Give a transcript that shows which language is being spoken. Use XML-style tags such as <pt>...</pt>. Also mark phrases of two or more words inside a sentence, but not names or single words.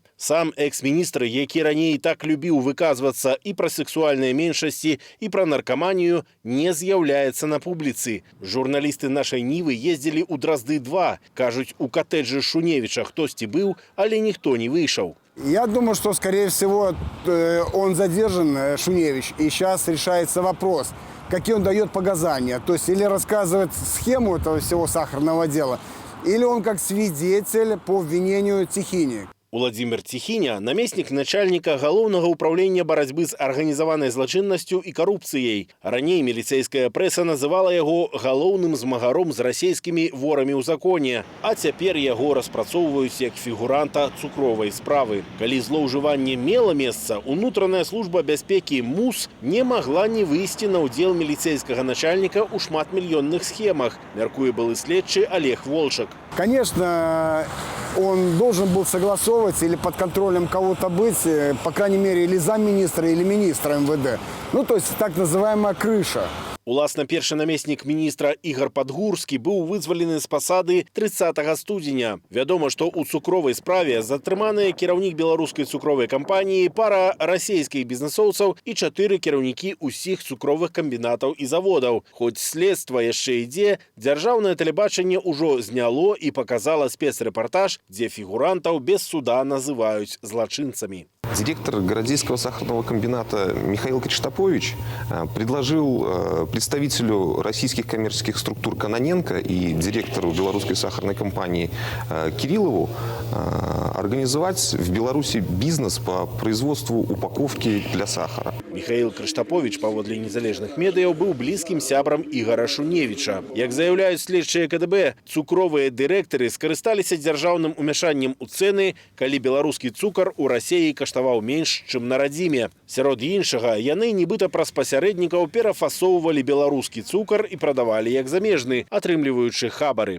<be>Сам экс-міністр, які раней так любіў выказвацца і пра сексуальныя меншасці, і пра наркаманію, не з'яўляецца на публіцы. Журналісты нашай Нівы ездзілі ў Дразды-2. Кажуць, у катэджы Шуневича хтосьці быў, але ніхто не выйшаў.</be> <ru>Я думаю, что, скорее всего, он задержан, Шуневич, и сейчас решается вопрос, какие он дает показания. То есть или рассказывает схему этого всего сахарного дела, или он как свидетель по обвинению Тихини.</ru> <be>Уладзімір Ціхіня – намеснік начальніка Галоўнага ўправлення барацьбы з арганізаванай злачыннасцю і карупцыяй. Раней міліцэйская прэса называла яго галоўным змагаром з расійскімі ворамі ў законе, а цяпер яго распрацоўваюць як фігуранта цукровай справы. Калі злоўжыванне мела месца, унутраная служба бяспекі МУС не магла не выйсці на ўдзел міліцэйскага начальніка ў шматмільённых схемах, мяркуе былы следчы Олег Волчак.</be> <ru>Конечно, он должен был согласовывать или под контролем кого-то быть, по крайней мере, или замминистра, или министра МВД. Ну, то есть так называемая крыша.</ru> <be>Уласна, першы намеснік міністра Ігор Падгурскі быў вызвалены з пасады 30 студзеня. Вядома, што ў цукровай справе затрыманыя кіраўнік беларускай цукровай кампаніі, пара расійскіх бізнесоўцаў і 4 кіраўнікі ўсіх цукровых камбінатаў і заводаў. Хоць следства яшчэ ідзе, дзяржаўнае тэлебачанне ўжо зняло і паказала спецрэпартаж, дзе фігурантаў без суда называюць злачынцамі.</be> <ru>Директор Городейского сахарного комбината Михаил Криштопович предложил представителю российских коммерческих структур Кононенко и директору белорусской сахарной компании Кириллову организовать в Беларуси бизнес по производству упаковки для сахара.</ru> <be>Михаил Криштопович, паводле незалежных медыяў, быў блізкім сябрам Ігора Шуневіча. Як заяўляюць следчыя КДБ, цукровыя дырэктары скарысталіся дзяржаўным умяшаннем у цэны, калі беларускі цукар у Расіі каштаваў менш, чым на радзіме. Сярод іншага, яны нібыта праз пасярэднікаў перафасоўвалі беларускі цукар і прадавалі як замежны, атрымліваючы хабары.</be>